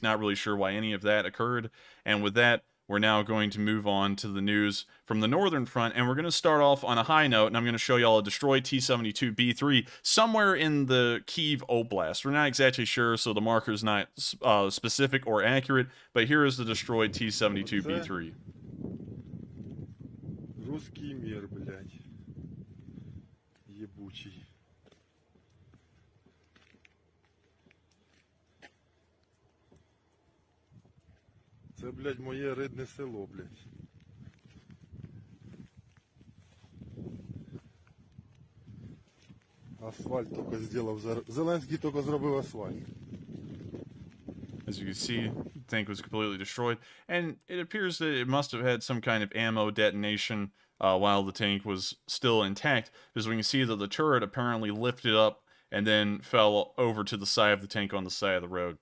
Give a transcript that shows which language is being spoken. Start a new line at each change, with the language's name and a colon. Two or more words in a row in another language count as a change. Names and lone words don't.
English: Not really sure why any of that occurred. And with that, we're now going to move on to the news from the Northern Front, and we're going to start off on a high note, and I'm going to show y'all a destroyed T-72B3 somewhere in the Kyiv Oblast. We're not exactly sure, so the marker's not specific or accurate, but here is the destroyed T-72B3.
Russian: Русский мир, блядь. Ебучий.
Ukrainian: Це, блядь, моє рідне село, блядь. Асфальт тільки зробив. Зеленський тільки зробив асфальт.
English: As you can see, tank was completely destroyed, and it appears that it must have had some kind of ammo detonation while the tank was still intact, because we can see that the turret apparently lifted up and then fell over to the side of the tank on the side of the road.